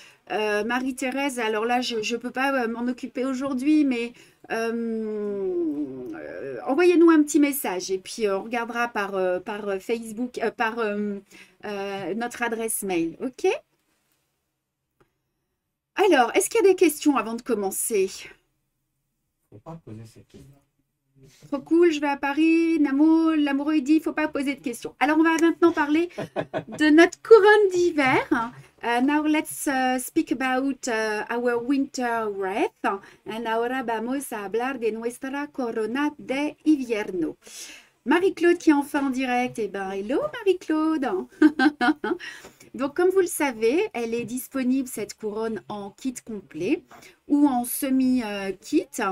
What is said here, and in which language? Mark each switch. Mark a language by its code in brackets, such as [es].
[fr] Marie-Thérèse, alors là, je ne peux pas m'en occuper aujourd'hui, mais envoyez-nous un petit message et puis on regardera par Facebook, par notre adresse mail. OK? Alors, est-ce qu'il y a des questions avant de commencer? Faut pas poser cette question. Trop cool, je vais à Paris. L'amoureux, il dit, il ne faut pas poser de questions. Alors, on va maintenant parler de notre couronne d'hiver. [en] Now, let's speak about our winter wreath. And [es] ahora vamos a hablar de nuestra corona de invierno. [fr] Marie-Claude qui est enfin en direct. Eh bien, hello Marie-Claude. Donc, comme vous le savez, elle est disponible, cette couronne, en kit complet ou en semi-kit.